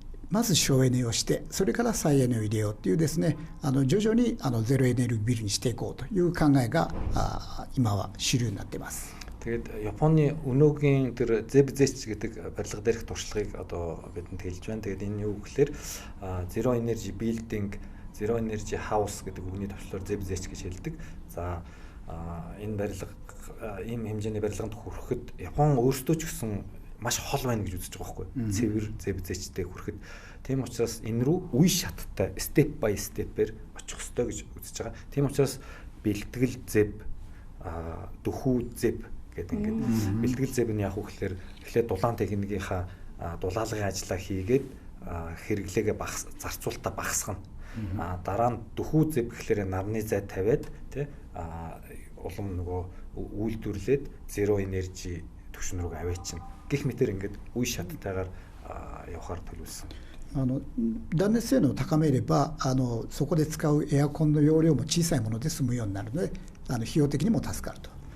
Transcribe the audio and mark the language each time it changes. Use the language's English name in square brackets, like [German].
[Japanese] まず省エネをして、それから再エネを入れようというですね、徐々にゼロエネルギービルにしていこうという考えが今は主流になっています。 [Mongolian] Тэгээд Японы өнөөгийн тэр ZEBZEC гэдэг барилга дээрх туршлагыг одоо бидэнд хэлж байна. Тэгээд энэ юу гэхээр Zero Energy Building, Zero Energy House гэдэг үгний төвчлөөр ZEBZEC гэж хэлдэг. За энэ барилга ийм хэмжээний барилганд хүрэхэд Япон өөрсдөө ч гэсэн маш хол байна гэж үзэж байгаа байхгүй. Цэвэр ZEBZEC-тэй хүрэхэд. Тийм учраас энэ рүү үе шаттай [English] step by step- [Mongolian] ээр очих ёстой гэж үзэж байгаа. Тийм учраас бэлтгэл ZEB, дөхүү ZEB гэдэг ингээд бэлтгэл ZEB нь яг үгээр эхлээд дулаан техникийнхаа дулаалгын ажлаа хийгээд хэрэглээгээ зарцуулалтаа багасгана. Дараа нь дөхүү ZEB гэхлээр нарны зай тавиад тий улам нөгөө үйлдвэрлээд zero energy түвшин рүү аваачна. Гэх мэтэр ингээд үе шаттайгаар явахаар төлөвлөсөн. [Japanese] 断熱性能を高めればそこで使うエアコンの容量も小さいもので済むようになるので費用的にも助かると。